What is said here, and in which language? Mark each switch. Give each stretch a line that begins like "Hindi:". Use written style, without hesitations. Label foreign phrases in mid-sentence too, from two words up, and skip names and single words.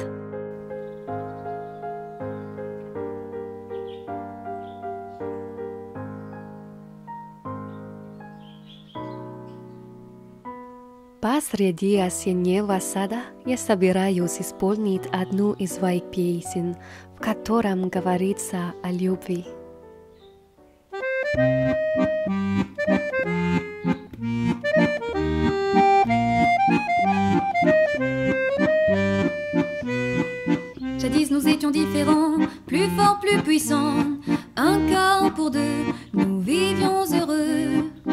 Russian: Посреди осеннего сада я собираюсь исполнить одну из своих песен, в котором говорится о любви.
French: Jadis nous étions différents, plus forts, plus puissants, un corps pour deux, nous vivions heureux.